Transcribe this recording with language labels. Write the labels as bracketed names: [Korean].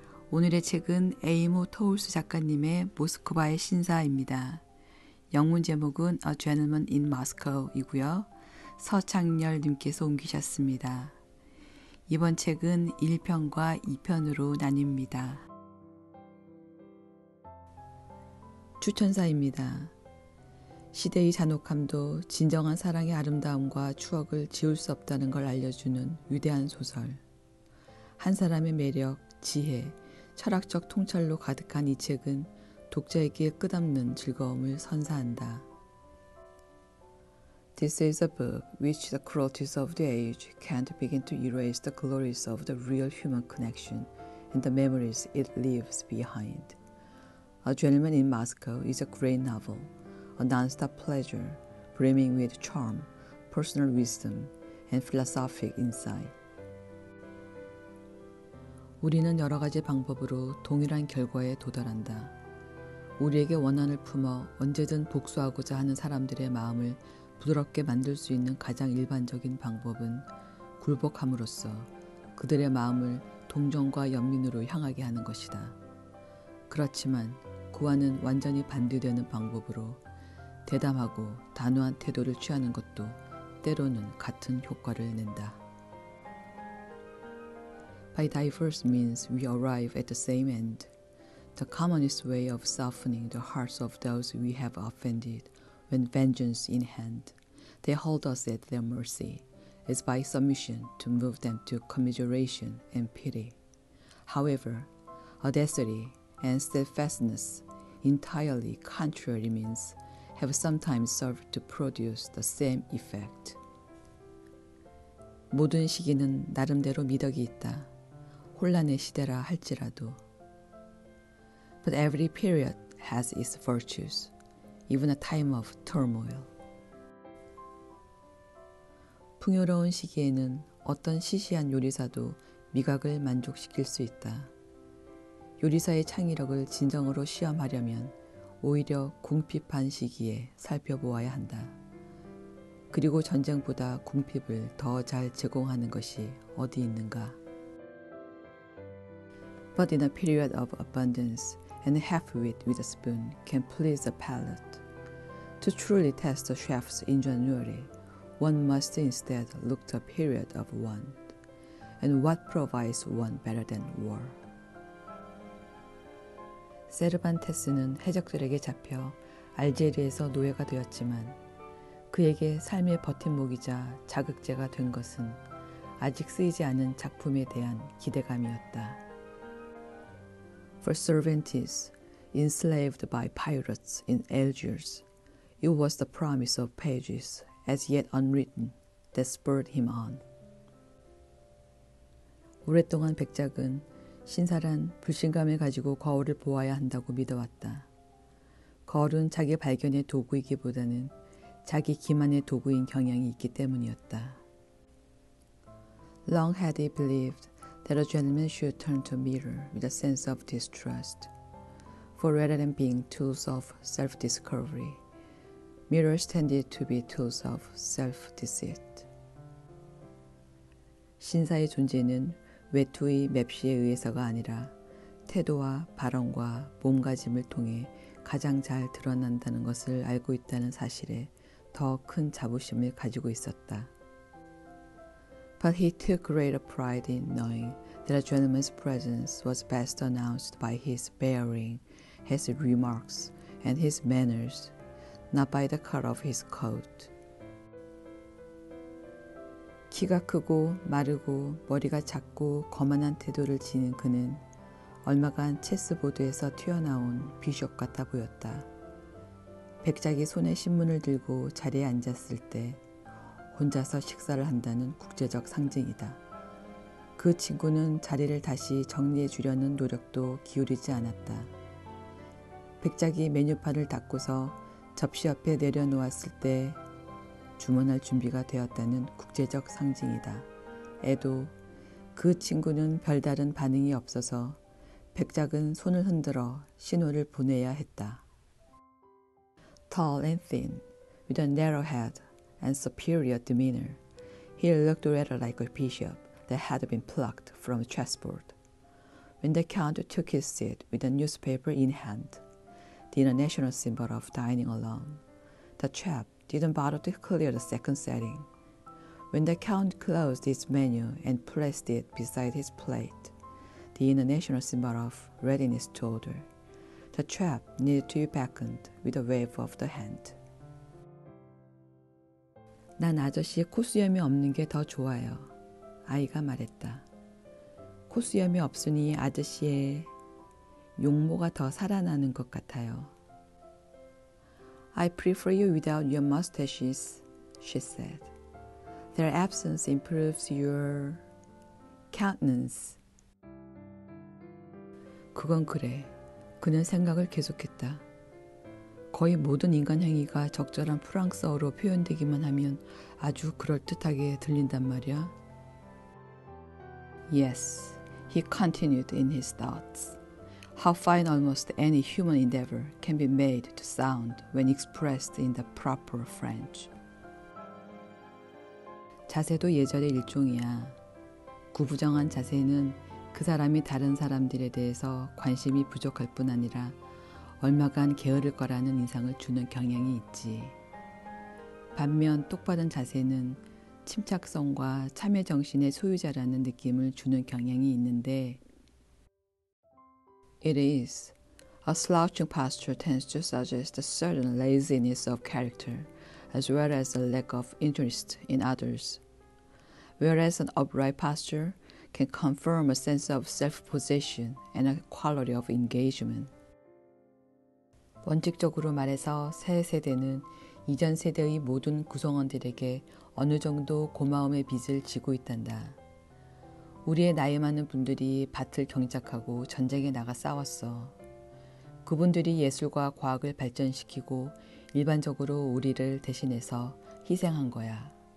[Korean] 오늘의 책은 에이모 토울스 작가님의 모스크바의 신사입니다. 영문 제목은 A Gentleman in Moscow 이고요. 서창렬 님께서 옮기셨습니다. 이번 책은 1편과 2편으로 나뉩니다. 추천사입니다. 시대의 잔혹함도 진정한 사랑의 아름다움과 추억을 지울 수 없다는 걸 알려주는 위대한 소설. 한 사람의 매력, 지혜, 철학적 통찰로 가득한 이 책은 독자에게 끝없는 즐거움을 선사한다. [English] This is a book which the cruelties of the age can't begin to erase the glories of the real human connection and the memories it leaves behind. A Gentleman in Moscow is a great novel, a non-stop pleasure, brimming with charm, personal wisdom, and philosophic insight. [Korean] 우리는 여러 가지 방법으로 동일한 결과에 도달한다. 우리에게 원한을 품어 언제든 복수하고자 하는 사람들의 마음을 부드럽게 만들 수 있는 가장 일반적인 방법은 굴복함으로써 그들의 마음을 동정과 연민으로 향하게 하는 것이다. 그렇지만 그와는 완전히 반대되는 방법으로 대담하고 단호한 태도를 취하는 것도 때로는 같은 효과를 낸다. [English] By diverse means we arrive at the same end. The commonest way of softening the hearts of those we have offended when vengeance in hand, they hold us at their mercy, is by submission to move them to commiseration and pity. However, audacity and steadfastness, entirely contrary means, have sometimes served to produce the same effect. [Korean] 모든 시기는 나름대로 미덕이 있다. 혼란의 시대라 할지라도. [English] But every period has its virtues, even a time of turmoil. [Korean] 풍요로운 시기에는 어떤 시시한 요리사도 미각을 만족시킬 수 있다. 요리사의 창의력을 진정으로 시험하려면 오히려 궁핍한 시기에 살펴보아야 한다. 그리고 전쟁보다 궁핍을 더 잘 제공하는 것이 어디 있는가? [English] But in a period of abundance, and half-wit with a spoon can please the palate. To truly test the chef's ingenuity, one must instead look to a period of want. And what provides one better than war? [Korean] 세르반테스는 해적들에게 잡혀 알제리에서 노예가 되었지만 그에게 삶의 버팀목이자 자극제가 된 것은 아직 쓰이지 않은 작품에 대한 기대감이었다. [English] For Cervantes, enslaved by pirates in Algiers, it was the promise of pages as yet unwritten that spurred him on. [Korean] 오랫동안 백작은 신사란 불신감을 가지고 거울을 보아야 한다고 믿어왔다. 거울은 자기 발견의 도구이기보다는 자기 기만의 도구인 경향이 있기 때문이었다. [English] Long had he believed that a gentleman should turn to a mirror with a sense of distrust. For rather than being tools of self-discovery, mirrors tended to be tools of self-deceit. [Korean] 신사의 존재는 외투의 맵시에 의해서가 아니라 태도와 발언과 몸가짐을 통해 가장 잘 드러난다는 것을 알고 있다는 사실에 더 큰 자부심을 가지고 있었다. [English] But he took greater pride in knowing that a gentleman's presence was best announced by his bearing, his remarks, and his manners, not by the cut of his coat. [Korean] 키가 크고 마르고 머리가 작고 거만한 태도를 지닌 그는 얼마간 체스보드에서 튀어나온 비숍 같아 보였다. 백작이 손에 신문을 들고 자리에 앉았을 때 혼자서 식사를 한다는 국제적 상징이다. 그 친구는 자리를 다시 정리해 주려는 노력도 기울이지 않았다. 백작이 메뉴판을 닫고서 접시 옆에 내려놓았을 때 주문할 준비가 되었다는 국제적 상징이다. 애도 그 친구는 별다른 반응이 없어서 백작은 손을 흔들어 신호를 보내야 했다. [English] Tall and thin, with a narrow head and superior demeanor, he looked rather like a bishop that had been plucked from the chessboard. When the Count took his seat with a newspaper in hand, the international symbol of dining alone, the chap didn't bother to clear the second setting. When the Count closed his menu and placed it beside his plate, the international symbol of readiness to order, the chap needed to be beckoned with a wave of the hand. [Korean] 난 아저씨의 코수염이 없는 게 더 좋아요. 아이가 말했다. 코수염이 없으니 아저씨의 용모가 더 살아나는 것 같아요. [English] I prefer you without your mustaches, she said. Their absence improves your countenance. [Korean] 그건 그래. 그는 생각을 계속했다. 거의 모든 인간 행위가 적절한 프랑스어로 표현되기만 하면 아주 그럴듯하게 들린단 말이야. [English] Yes, he continued in his thoughts. How fine almost any human endeavor can be made to sound when expressed in the proper French. [Korean] 자세도 예절의 일종이야. 구부정한 자세는 그 사람이 다른 사람들에 대해서 관심이 부족할 뿐 아니라 얼마간 게으를 거라는 인상을 주는 경향이 있지. 반면 똑바른 자세는 침착성과 참여 정신의 소유자라는 느낌을 주는 경향이 있는데 [English] It is. A slouching posture tends to suggest a certain laziness of character as well as a lack of interest in others, whereas an upright posture can confirm a sense of self-possession and a quality of engagement. [Korean] 원칙적으로 말해서 새 세대는 이전 세대의 모든 구성원들에게 어느 정도 고마움의 빚을 지고 있단다. 우리의 나이 많은 분들이 밭을 경작하고 전쟁에 나가 싸웠어. 그분들이 예술과 과학을 발전시키고 일반적으로 우리를 대신해서 희생한 거야.